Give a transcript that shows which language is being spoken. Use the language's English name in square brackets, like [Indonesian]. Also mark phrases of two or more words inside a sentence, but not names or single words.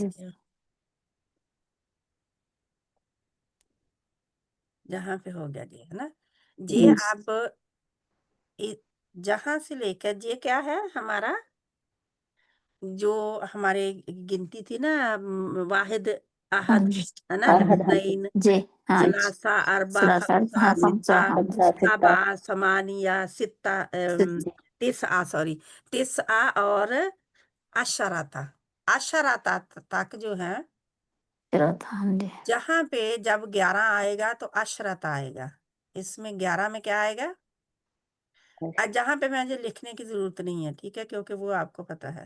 [Urdu] ٹھیک ہے، جہاں پہ ہو گیا جی ہے نا، جی اب جہاں سے لے کر یہ کیا ہے ہمارا جو ہمارے گنتی تھی نا، [Arabic] واحد احد [Urdu] جی ہے نا، احد، ہاں جی. [Arabic] اثنین [Urdu] جی ہاں جی [Arabic] ثلاثہ اربع ثلاثہ خمسہ ہاں خمسہ ستہ [Urdu] ہاں جی [Arabic] سبع ثمانیہ ستہ ست- [Urdu] تسعہ اور عشرۃ تک جو ہے، ثلاثہ. ہاں جی جہاں پہ جب 11 آئے گا تو عشرت آئے گا. اس میں 11 میں کیا آئے گا؟ جہاں پہ مجھے لکھنے کی ضرورت نہیں ہے، ٹھیک ہے، کیونکہ وہ آپ کو پتا ہے.